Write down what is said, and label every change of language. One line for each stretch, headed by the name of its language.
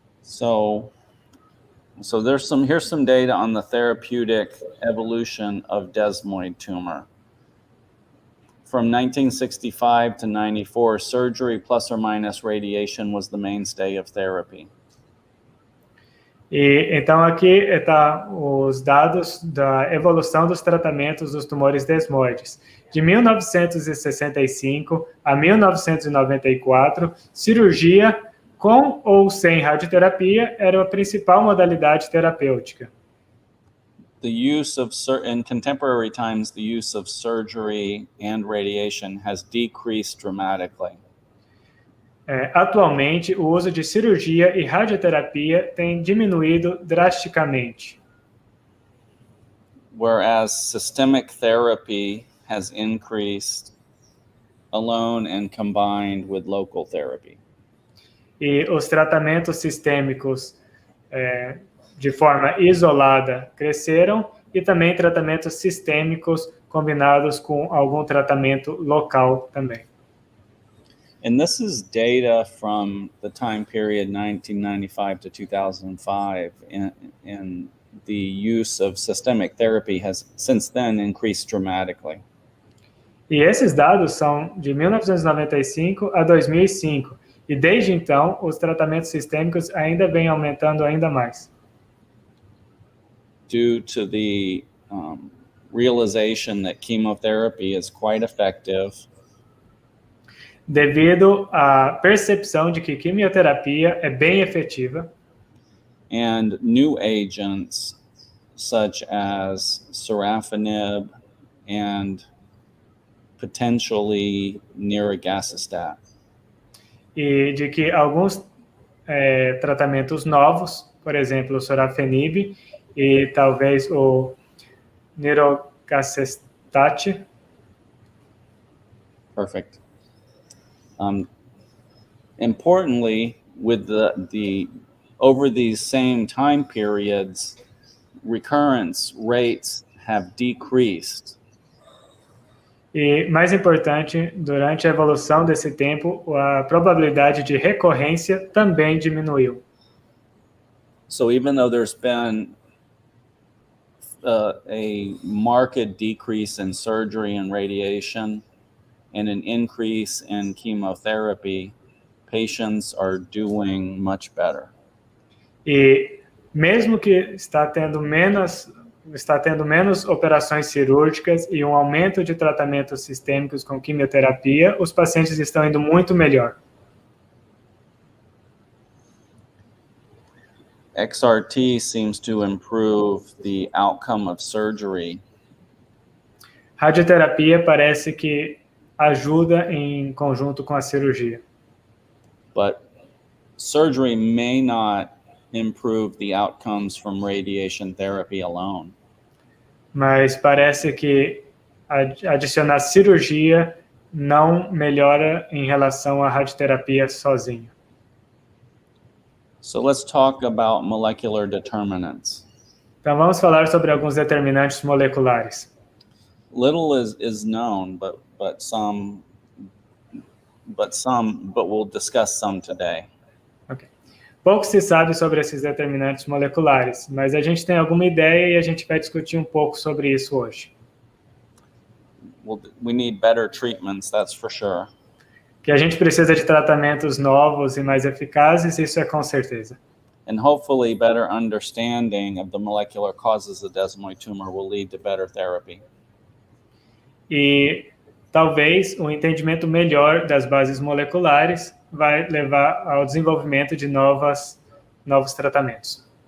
English: So here's some data on the therapeutic evolution of desmoid tumor. From 1965 to 94, surgery plus or minus radiation was the mainstay of therapy.
Portuguese: E então aqui está os dados da evolução dos tratamentos dos tumores desmoides. De 1965 a 1994, cirurgia com ou sem radioterapia era a principal modalidade terapêutica.
English: In contemporary times, the use of surgery and radiation has decreased dramatically.
Portuguese: Atualmente, o uso de cirurgia e radioterapia tem diminuído drasticamente.
English: Whereas systemic therapy has increased alone and combined with local therapy.
Portuguese: E os tratamentos sistêmicos de forma isolada cresceram e também tratamentos sistêmicos combinados com algum tratamento local também.
English: And this is data from the time period 1995 to 2005, and the use of systemic therapy has since then increased dramatically.
Portuguese: E esses dados são de 1995 a 2005, e desde então os tratamentos sistêmicos ainda vêm aumentando ainda mais.
English: Due to the realization that chemotherapy is quite effective.
Portuguese: Devido à percepção de que quimioterapia é bem efetiva.
English: And new agents such as sorafenib and potentially nirogacestat.
Portuguese: E de que alguns tratamentos novos, por exemplo, o sorafenib e talvez o nirogacestat.
English: Perfect. Importantly, with the over these same time periods, recurrence rates have decreased.
Portuguese: E, mais importante, durante a evolução desse tempo, a probabilidade de recorrência também diminuiu.
English: So even though there's been a marked decrease in surgery and radiation and an increase in chemotherapy, patients are doing much better.
Portuguese: E mesmo que está tendo menos operações cirúrgicas e um aumento de tratamentos sistêmicos com quimioterapia, os pacientes estão indo muito melhor.
English: XRT seems to improve the outcome of surgery.
Portuguese: Radioterapia parece que ajuda em conjunto com a cirurgia.
English: But surgery may not improve the outcomes from radiation therapy alone.
Portuguese: Mas parece que adicionar cirurgia não melhora em relação à radioterapia sozinha.
English: So let's talk about molecular determinants.
Portuguese: Então vamos falar sobre alguns determinantes moleculares.
English: Little is known, but we'll discuss some today. Okay.
Portuguese: Pouco se sabe sobre esses determinantes moleculares, mas a gente tem alguma ideia e a gente vai discutir um pouco sobre isso hoje.
English: We need better treatments, that's for sure.
Portuguese: Que a gente precisa de tratamentos novos e mais eficazes, isso é com certeza.
English: And hopefully better understanding of the molecular causes of desmoid tumor will lead to better therapy.
Portuguese: E talvez o entendimento melhor das bases moleculares vai levar ao desenvolvimento de novos tratamentos.